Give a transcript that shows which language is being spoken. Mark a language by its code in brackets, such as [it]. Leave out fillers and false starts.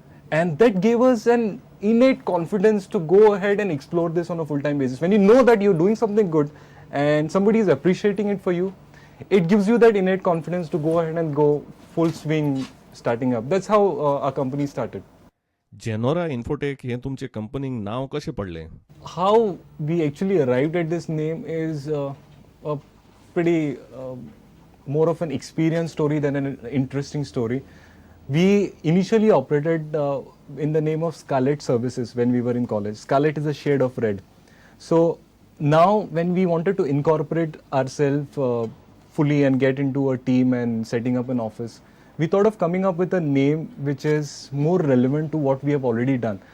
[en] And that gave us an innate confidence to go ahead and explore this on a full-time basis. When you know that you're doing something good and somebody is appreciating it for you, it gives you that innate confidence to go ahead and go full swing starting up. That's how our company started. [kok] Genora Infotech हे तुमचे कंपनीक नाव कशें पडलें? [en] How we actually arrived at this name is a pretty more of an experience story than an interesting story. We initially operated in the name of Scarlet Services when we were in college. Scarlet is a shade of red. So now when we wanted to incorporate ourselves fully and get into a team and setting up an office, we thought of coming up with a name which is more relevant to what we have already done.